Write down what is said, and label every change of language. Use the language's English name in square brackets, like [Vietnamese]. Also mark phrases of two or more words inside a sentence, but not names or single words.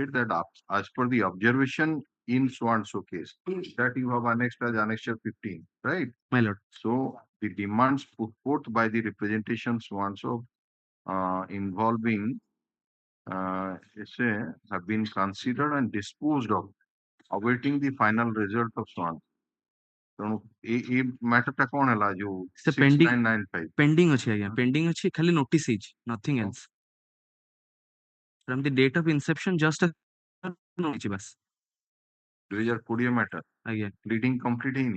[English] stated that as per the observation in so and so case that you have annexed as annexure 15, right? My lord. So the demands put forth by the representation so and so involving essay have been considered and disposed of, awaiting the final result of so on. [Odia] ତେଣୁ ଏ ମ୍ୟାଟରଟା କଣ ହେଲା ଯୋଉ ସେ 6995 [English] pending [Odia] ଅଛି ଆଜ୍ଞା, [English] pending [Odia] ଅଛି, ଖାଲି [English] notice ହେଇଛି, nothing else. From the date of inception just [Odia] ହେଇଛି ବାସ୍ 2020 ମ୍ୟାଟର ଆଜ୍ଞା. [English] pleading complete ହେଇନି?